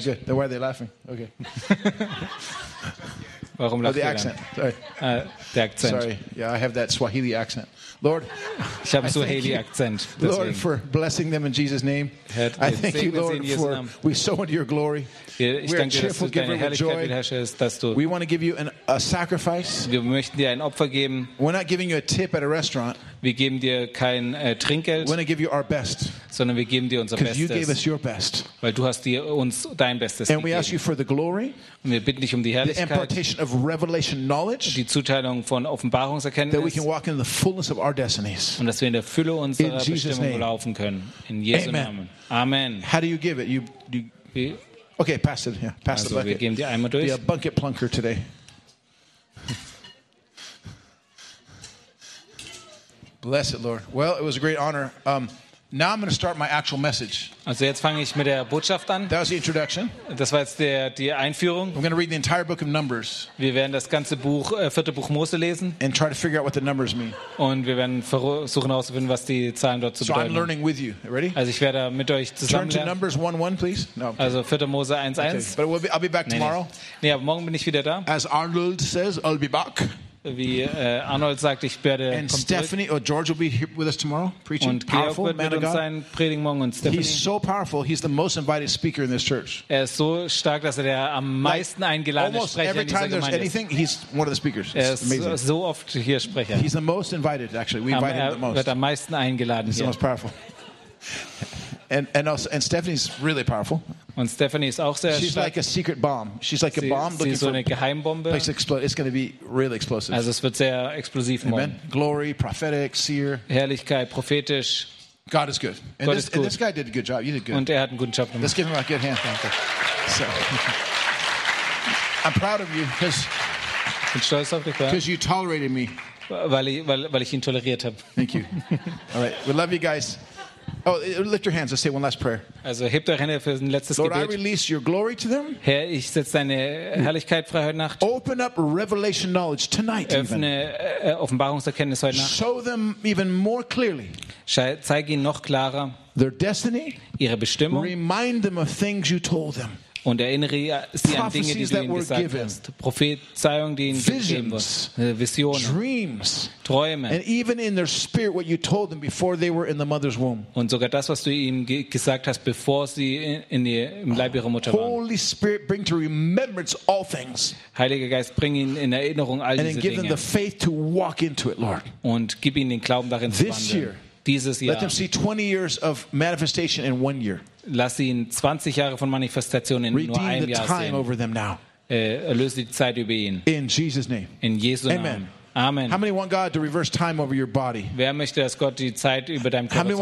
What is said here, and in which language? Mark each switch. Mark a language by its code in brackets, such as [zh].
[en] Okay, good. Then why are they laughing? Okay. [de] Warum [en] oh, the accent. Sorry. The accent. Sorry. Yeah, I have that Swahili accent. Lord, [de] ich habe Swahili Akzent. [en] Lord, for blessing them in Jesus' name. I thank you, Lord, for we sow into your glory. [de] Ich danke dir, dass du deine Herrlichkeit mit [en] we want to give you a sacrifice. [de] Wir möchten dir ein Opfer geben. [en] We're not giving you a tip at a restaurant. [de] Wir geben dir kein Trinkgeld. [en] We want to give you our best. [de] Sondern wir geben dir unser Bestes. [en] You gave us your best. [de] Weil du hast uns dein Bestes [en] and And we ask you for the glory. [de] Und wir bitten dich um die Herrlichkeit. [en] The impartation of revelation knowledge. [de] Die Zuteilung von Offenbarungserkenntnis. [en] That we can walk in the fullness of our destinies. [de] Und dass wir in der Fülle unserer Bestimmung laufen können. In Jesu Amen. Namen. Amen. [en] How do you give it? Okay, pass it. Yeah, pass [de] also [en] the bucket. [de] Wir geben die Eimer durch. [en] Be a bucket plunker today. Bless it, Lord. Well, it was a great honor. Now I'm going to start my actual message. [de] Also jetzt fange ich mit der Botschaft an. [en] That was the introduction. [de] Das war jetzt die Einführung. [en] We're going to read the entire book of Numbers. [de] Wir werden das ganze Buch, vierte Buch Mose lesen. [en] And try to figure out what the numbers mean. [de] Und wir werden versuchen herauszufinden, was die Zahlen dort zu bedeuten. [en] So I'm learning with you. Ready? [de] Also ich werde mit euch zusammen. [en] Turn to Numbers 1:1, please. [de] No. Okay. Also vierte Mose 1:1. [en] Okay. But I'll be back tomorrow. [de] Nee, aber morgen bin ich wieder da. [en] As Arnold says, I'll be back. [de] Wie Arnold sagt, ich werde [en] and Stephanie or George will be here with us tomorrow preaching. [de] Und Georg powerful wird mit uns sein, predigen morgen. Und Stephanie, [en] he's so powerful, he's the most invited speaker in this church. [de] Er ist so stark, dass er der am meisten eingeladene [en] almost [de] Sprecher [en] every time [de] in dieser Gemeinde [en] anything, he's one of the speakers. [de] Er ist [en] amazing. [de] So oft hier Sprecher. [en] He's the most invited actually. We invite him the most. [de] Er wird am meisten eingeladen. [en] He's the most powerful. And Stephanie's really powerful. [de] Und Stephanie ist auch sehr stark. [en] She's like a secret bomb. She's like a bomb looking so for [de] eine Geheimbombe. [en] Place to explode. It's going to be really explosive. [de] Also es wird sehr explosiv. [en] Amen. [de] Morgen. [en] Glory, prophetic, seer. [de] Herrlichkeit, prophetisch. [en] God is good. [de] And Gott ist gut. [en] And this guy did a good job. You did good. [de] Und er hat einen guten Job gemacht. [en] Let's give him a good hand. Thank you. So, I'm proud of you because you tolerated me. [de] Weil ich ihn toleriert habe. [en] Thank you. All right. We love you guys. Oh, lift your hands. Let's say one last prayer. [de] Also hebt eure Hände für ein letztes Gebet. [en] Lord, I release your glory to them. [de] Herr, ich setze deine Herrlichkeit frei heute Nacht. [en] Open up revelation knowledge tonight. [de] Öffne Offenbarungserkenntnis heute Nacht. [en] Show them even more clearly. [de] Zeig ihnen noch klarer [en] their destiny. [de] Ihre Bestimmung. [en] Remind them of things you told them. [de] Und erinnere sie an Dinge, die du ihnen gesagt hast. Prophezeiungen, die ihnen gegeben wurden. Visionen. Träume. Und sogar das, was du ihnen gesagt hast, bevor sie im Leib ihrer Mutter waren. [en] Holy Spirit, bring to remembrance all things. [de] Heiliger Geist, bring ihnen in Erinnerung all diese Dinge. [en] The faith to walk into it, Lord. [de] Und gib ihnen den Glauben, darin zu wandeln. [en] This year, [de] dieses Jahr. [en] Let them see 20 years of manifestation in one year. [de] Lass ihn 20 Jahre von Manifestation in [en] redeem [de] nur einem [en] the [de] Jahr [en] time [de] sehen. [en] Over them now. [de] Erlöse die Zeit über ihn. [en] In Jesus name. [de] In Jesu Namen. Amen. [en] How many want God to reverse time over your body? [de] Wer möchte, dass Gott die Zeit über deinem Körper zurückdreht?